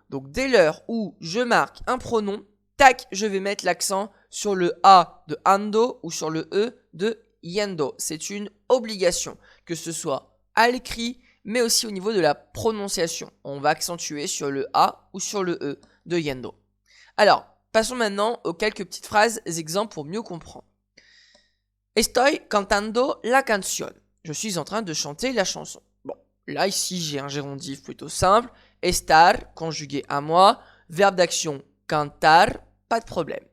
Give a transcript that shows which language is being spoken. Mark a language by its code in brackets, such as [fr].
[fr] Donc dès l'heure où je marque un pronom, tac, je vais mettre l'accent sur le A de ando ou sur le E de yendo. C'est une obligation, que ce soit à l'écrit, mais aussi au niveau de la prononciation. On va accentuer sur le A ou sur le E de yendo. Alors, passons maintenant aux quelques petites phrases exemples pour mieux comprendre. [es] Estoy cantando la canción. [fr] Je suis en train de chanter la chanson. Bon, là ici j'ai un gérondif plutôt simple. Estar, conjugué à moi. Verbe d'action, cantar, pas de problème.